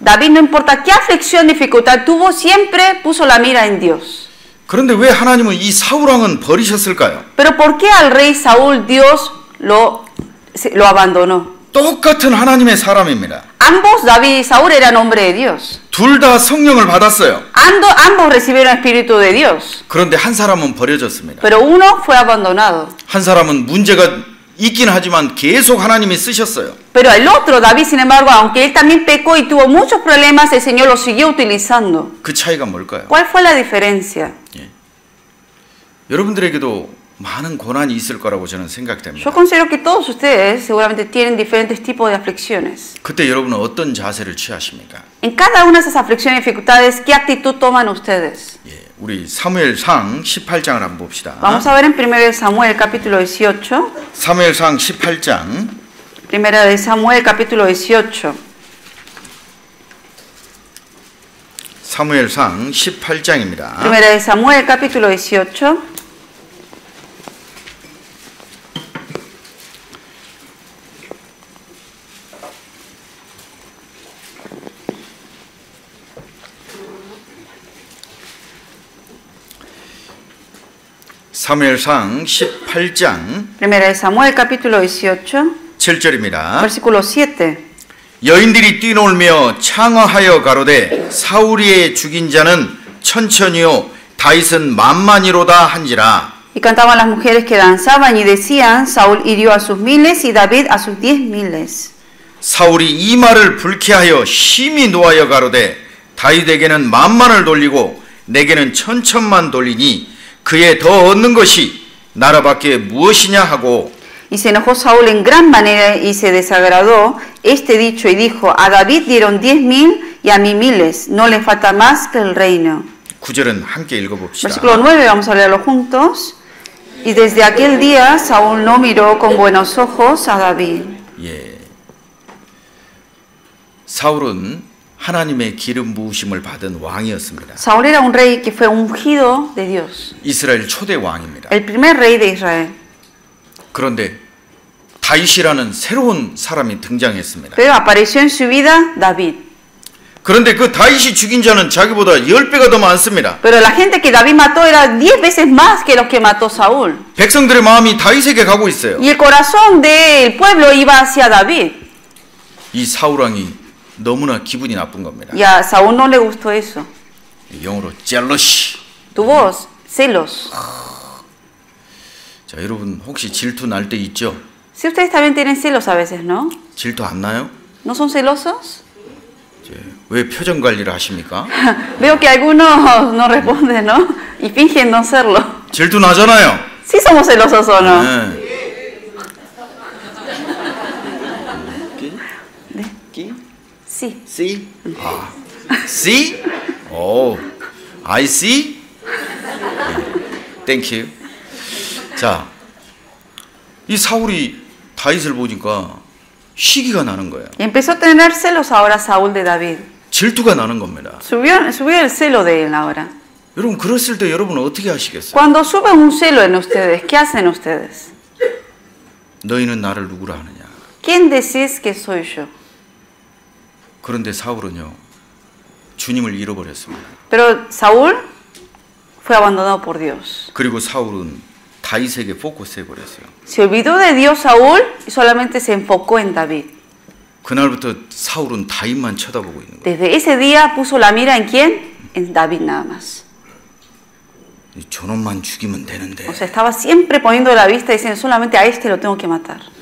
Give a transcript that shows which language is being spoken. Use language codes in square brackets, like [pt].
[es] David, no importa qué aflicción, dificultad tuvo, siempre puso la mira en Dios. [ko] 그런데 왜 하나님은 이 사울 왕은 버리셨을까요? [es] Pero ¿por qué al rey Saúl Dios lo abandonó? [ko] 똑같은 하나님의 사람입니다. [es] Ambos, David y Saúl, eran hombre de Dios. [ko] 둘 다 성령을 받았어요. [es] Ambos recibieron el Espíritu de Dios. [ko] 그런데 한 사람은 버려졌습니다. [es] Pero uno fue abandonado. [ko] 한 사람은 문제가 있긴 하지만 계속 하나님이 쓰셨어요. [es] Pero el otro, David, sin embargo, aunque él también pecó y tuvo muchos problemas, el Señor lo siguió utilizando. [ko] 그 차이가 뭘까요? [es] ¿Cuál fue la diferencia? [ko] 여러분들에게도 많은 고난이 있을 거라고 저는 [es] Yo [ko] 생각됩니다. [es] considero que todos ustedes seguramente tienen diferentes tipos de aflicciones. [ko] 그때 여러분은 어떤 자세를 취하십니까? [es] En cada una de esas aflicciones y dificultades, ¿qué actitud toman ustedes? [ko] 예, 우리 사무엘상 18장을 한번 봅시다. [es] Vamos a ver en 1 Samuel capítulo 18. [ko] 사무엘상 18장 [es] 1 Samuel capítulo 18. [ko] 사무엘상 18장입니다. [es] 1 Samuel capítulo 18. [ko] 사무엘상 18장 [es] 1 Samuel capítulo 18, [ko] 7절입니다. [es] versículo 7. [ko] 여인들이 뛰놀며 창허하여 가로되 사울이의 죽인 자는 천천히요 다윗은 만만이로다 한지라. [es] Y cantaban las mujeres que danzaban y decían, Saúl hirió a sus miles y David a sus 10,000. [ko] 사울이 이 말을 불쾌하여 심히 노하여 가로되 다윗에게는 만만을 돌리고 내게는 천천만 돌리니 그에 더 얻는 것이 나라밖에 무엇이냐 하고. [es] Y se enojó Saúl en gran manera y se desagradó este dicho y dijo, a David dieron 10,000 y a mí miles, no le falta más que el reino. [ko] 9절은 함께 읽어봅시다. [es] Versículo 9, vamos a leerlo juntos. Y desde aquel día Saúl no miró con buenos ojos a David. [ko] 예. 사울은 하나님의 기름 부으심을 받은 왕이었습니다. [es] Saúl era un rey que fue ungido de Dios, [ko] 이스라엘 초대 왕입니다. [es] el primer rey de Israel. [ko] 그런데 다윗이라는 새로운 사람이 등장했습니다. [es] Pero apareció en su vida David. [ko] 그런데 그 다윗이 죽인 자는 자기보다 10배가 더 많습니다. [es] Pero la gente que David mató era 10 veces más que los que mató Saúl. [ko] 백성들의 마음이 다윗에게 가고 있어요. [es] Y el corazón del pueblo iba hacia David. [ko] 이 사울 왕이 너무나 기분이 나쁜 겁니다. [es] Y a Saúl no le gustó eso. [ko] 영어로 jealousy. [es] Tuvo celos. [ko] 자, 여러분 혹시 질투 날 때 있죠? [es] Si ustedes también tienen celos a veces, ¿no? [ko] 질투 안 나요? [es] ¿No son celosos? [ko] 왜 표정 관리를 하십니까? [es] Veo que algunos no responden, ¿no? Y fingen no serlo. [ko] 질투 나잖아요. [es] Sí somos celosos o no. [ko] 네. [es] Sí. [en] See? 아, see? 오, I see? Thank you. [ko] 자, 이 사울이 다윗을 보니까 시기가 나는 거예요. [es] Y empezó a tener celos ahora Saúl de David. [ko] 질투가 나는 겁니다. [es] Subió el celo de él ahora. [ko] 여러분 그랬을 때 여러분은 어떻게 하시겠어요? [es] Cuando sube un celo en ustedes, ¿qué hacen ustedes? [ko] 너희는 나를 누구라 하느냐? [es] ¿Quién decís que soy yo? [ko] 그런데 사울은요, 주님을 잃어버렸습니다. [es] Pero Saúl fue abandonado por Dios. [ko] 그리고 사울은 다윗에게 포커스해버렸어요. [es] Se olvidó de Dios Saúl y solamente se enfocó en David. 그날부터 사울은 다윗만 쳐다보고 있는 거예요. Desde ese día puso la mira en quién? En David nada más. [ko] 저놈만 죽이면 되는데, [es] O sea, estaba siempre poniendo la vista diciendo solamente a este lo tengo que matar.